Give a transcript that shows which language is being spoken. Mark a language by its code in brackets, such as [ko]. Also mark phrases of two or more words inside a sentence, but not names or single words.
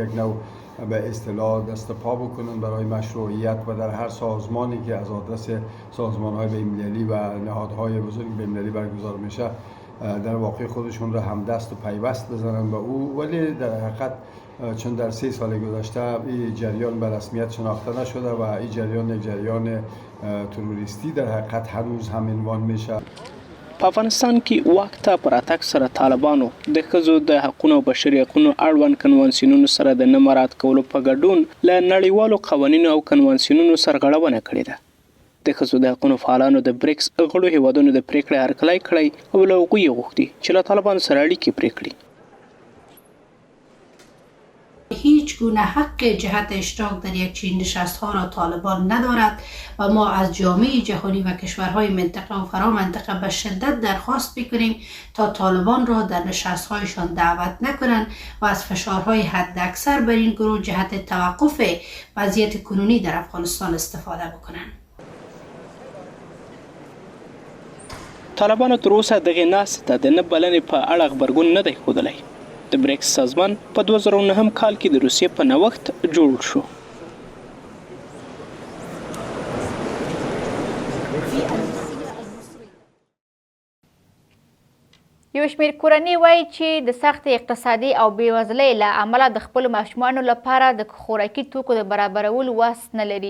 [fa] یک نوع به اصطلاح دست پا بکنن برای مشروعیت و در هر سازمانی که از آدرس سازمان‌های بین‌المللی و نهادهای بزرگ بین‌المللی برگزار میشه در واقع خودشون را همدست و پیوست بزنن با او، ولی در حقیقت چون در 3 سال گذشته این جریان به رسمیت شناخته نشده و این جریان یک جریان تروریستی در حقیقت هنوز هم عنوان میشه. [ps] په افغانستان کې واک ته پر اتک سره طالبانو د ښځو د حقونو او بشري حقونو اړوند کنوانسیونونو سره د نه مراعات کولو په ګډون له نړیوالو قوانینو او کنوانسیونونو سرغړونه کړې ده. د ښځو د حقونو فعالانو د بریکس غړو هیوادونو د پریکړې هرکلی کړی او له هغوی یې غوښتي چې له طالبانو سره اړیکې پرې کړي. [fa] هیچ گونه حق جهت اشتراک در یک چنین نشست‌ها را طالبان ندارد و ما از جامعه جهانی و کشورهای منطقه و فرا منطقه به شدت درخواست می‌کنیم تا طالبان را در نشست‌هایشان دعوت نکنند و از فشارهای حداکثر بر این گروه جهت توقف وضعیت کنونی در افغانستان استفاده بکنند. [ps] طالبانو تر اوسه دغې ناستې ته د نه بلنې په اړه غبرګون نه دی ښودلی. د بریکس سازمان په 2009 کال کې د روسیې په نوښت جوړ شو. یو شمېر کورنۍ وایي چې د سختې اقتصادي او بېوزلۍ له امله د خپلو ماشومانو لپاره د خوراکي توکو د برابرولو وس نه لري.